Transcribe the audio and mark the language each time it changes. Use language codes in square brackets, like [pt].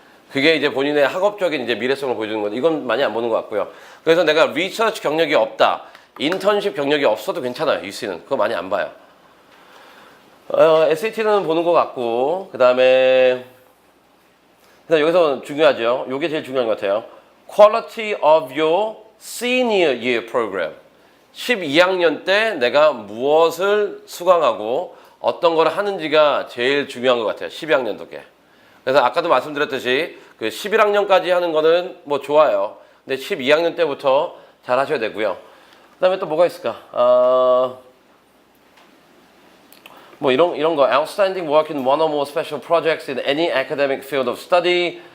[ko] 그게 이제 본인의 학업적인 이제 미래성을 보여주는 건데 이건 많이 안 보는 것 같고요. 그래서 내가 리서치 경력이 없다, 인턴십 경력이 없어도 괜찮아요. UC는 그거 많이 안 봐요. SAT는 보는 것 같고, 그다음에 여기서 중요하죠. 이게 제일 중요한 것 같아요. [en] Quality of your senior year program. [ko] 12학년 때 내가 무엇을 수강하고 어떤 걸 하는지가 제일 중요한 것 같아요. 12학년도 게. 그래서 아까도 말씀드렸듯이 그 11학년까지 하는 거는 뭐 좋아요. 근데 12학년 때부터 잘 하셔야 되고요. 그다음에 또 뭐가 있을까? 뭐 이런 거 [en] outstanding work in one or more special projects in any academic field of study.